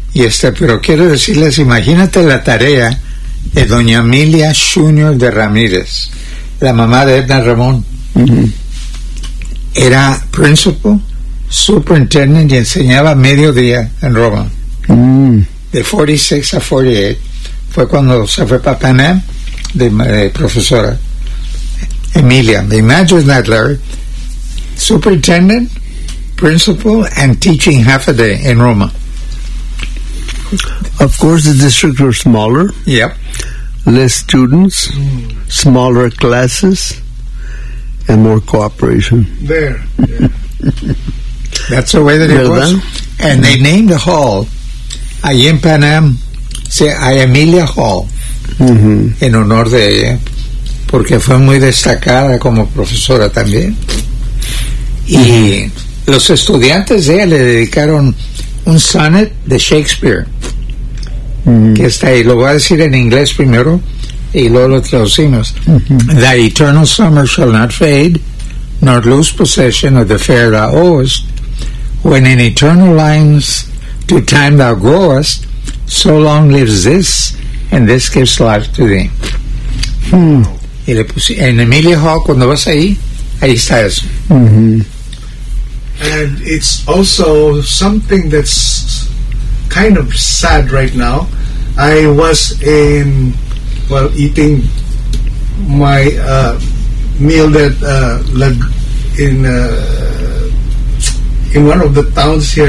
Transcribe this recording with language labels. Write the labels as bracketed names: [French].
[Spanish] Y pero quiero decirles, imagínate la tarea de doña Emilia Junior de Ramírez, la mamá de Edna Ramón. Uh-huh. Era principal, superintendent, y enseñaba mediodía en Roma. Uh-huh. De 46 a 48 fue cuando se fue para Panam de profesora. [English] Emilia, imagine that, Larry. Superintendent, principal, and teaching half a day in Roma. Of course, the districts were smaller. Yep. Less students, smaller classes, and more cooperation. There. Yeah. That's the way that it was. Then? And they named the hall, [Spanish] ahí en Panam, say, Emilia Hall, en honor de ella, porque fue muy destacada como profesora también. Y los estudiantes de ella le dedicaron un sonnet de Shakespeare, que está ahí. Lo voy a decir en inglés primero y luego lo traducimos. [English] The eternal summer shall not fade, nor lose possession of the fair thou owest, when in eternal lines to time thou growest, so long lives this, and this gives life to thee. [Spanish] Y le puse, en Emilia Hall, cuando vas ahí, ahí está eso. [English] And it's also something that's kind of sad right now. I was in, well, eating my meal that in one of the towns here.